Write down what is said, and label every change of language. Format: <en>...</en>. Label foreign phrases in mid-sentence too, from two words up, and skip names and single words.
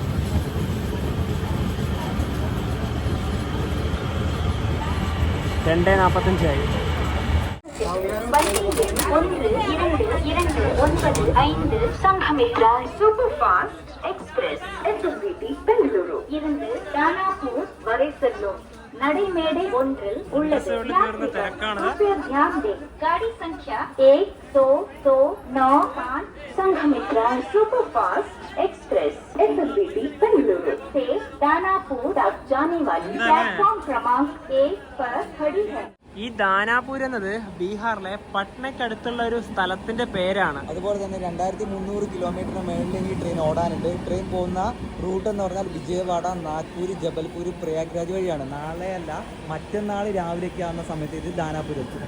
<ml>രണ്ടേ 45</ml> <ta>സംഘമിത്ര സൂപ്പർ ഫാസ്റ്റ് എക്സ്പ്രസ് SMVT பெங்களூரு இருந்து தானாபூர் வரை செல்லும் நடைமேடை ஒன்றில் உள்ளது.</ta> <hi>गाड़ी संख्या 1229 संघमित्रा सुपर फास्ट एक्सप्रेस SMVT बेंगलुरु से दानापुर तक जाने वाली प्लेटफॉर्म क्रमांक 1 पर खड़ी है.</hi> <ml>ഈ ദാനാപൂർ എന്നത് ബീഹാറിലെ പട്നയ്ക്കടുത്തുള്ള ഒരു സ്ഥലത്തിന്റെ പേരാണ്. അതുപോലെ തന്നെ 2300 കിലോമീറ്ററിന് മേളിൽ ഈ ട്രെയിൻ ഓടാനുണ്ട്. ട്രെയിൻ പോകുന്ന റൂട്ട് എന്ന് പറഞ്ഞാൽ വിജയവാഡ, നാഗ്പൂർ, ജബൽപൂർ, പ്രയാഗ്രാജ് വഴിയാണ്. നാളെ അല്ല മറ്റന്നാൾ രാവിലേക്ക് ആവുന്ന സമയത്ത് ഇത് ദാനാപൂർ എത്തും.</ml>